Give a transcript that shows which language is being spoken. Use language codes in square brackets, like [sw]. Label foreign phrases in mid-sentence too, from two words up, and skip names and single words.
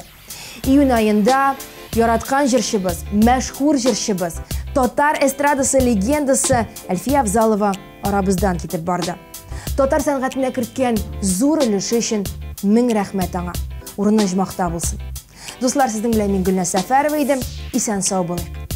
[tt] Июнь аенда яраткан җырчыбыз, мәшһүр җырчыбыз, татар эстрадасы легендасы Әлфия Авзалова арабыздан китеп барды. Татар сәнгатенә керткән зур өлеше өчен мең рәхмәт аңа. Урыны җмакта булсын. [tk] Dostlar, sizin bilen men Gülnaz Safarova idim. İsen sağ bolun.